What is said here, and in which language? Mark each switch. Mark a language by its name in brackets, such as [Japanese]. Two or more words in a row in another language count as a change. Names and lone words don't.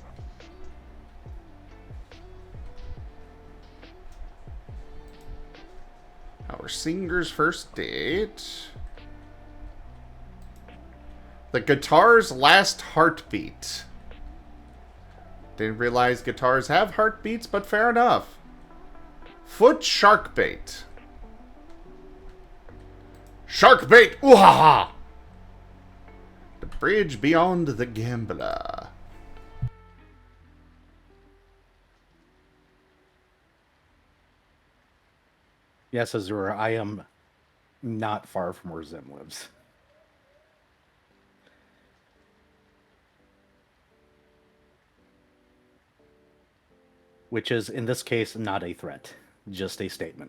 [English] Our Singer's First Date. The Guitar's Last Heartbeat. Didn't realize guitars have heartbeats, but fair enough. Foot Sharkbait. Sharkbait! Ooh-ha-ha! The Bridge Beyond the Gambler. Yes, Azura, I am not far from where Zim lives. Which is, in this case, not a threat, just a statement.